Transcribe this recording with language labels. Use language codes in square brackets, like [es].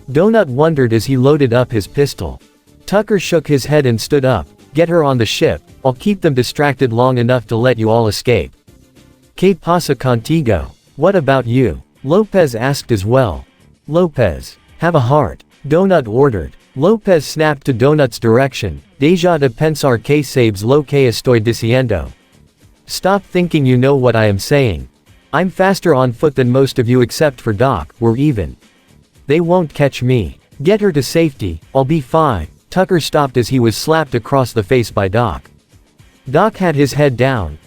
[en] Donut wondered as he loaded up his pistol. Tucker shook his head and stood up. Get her on the ship. I'll keep them distracted long enough to let you all escape. [es] ¿Qué pasa contigo? [en] What about you? Lopez asked as well. Lopez, have a heart, Donut ordered. Lopez snapped to Donut's direction. [es] Deja de pensar que sabes lo que estoy diciendo. [en] Stop thinking you know what I am saying. I'm faster on foot than most of you except for Doc. We're even. They won't catch me. Get her to safety, I'll be fine. Tucker stopped as he was slapped across the face by Doc. Doc had his head down.